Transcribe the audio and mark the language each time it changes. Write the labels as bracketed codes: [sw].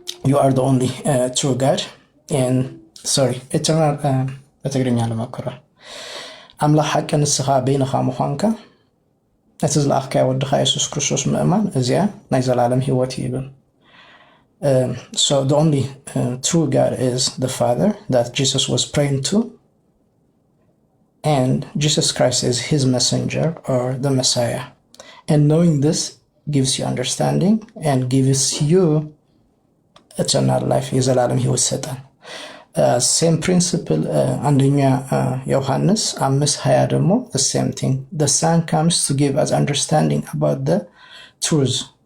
[en] You are the only true God and eternal [am] በትግርኛ ለማከራ [ti] አምላክ ሐቅ ንስኻ በይንኻ ምዃንካ እቲ ዝለኣኽካዮ ወድኻ ኢየሱስ ክርስቶስ ምእማን እዚኣ ናይ ዘላለም ህይወት ይብል። [en] So the only true God is the Father that Jesus was praying to, and Jesus Christ is his messenger or the Messiah. And knowing this gives you understanding and gives you eternal life. [am] የዘላለም ህይወት ይሰጣል። [en] same principle [am] አንደኛ ዮሐንስ 5:20 ደግሞ [en] the same thing. The Son comes to give us understanding about the truth.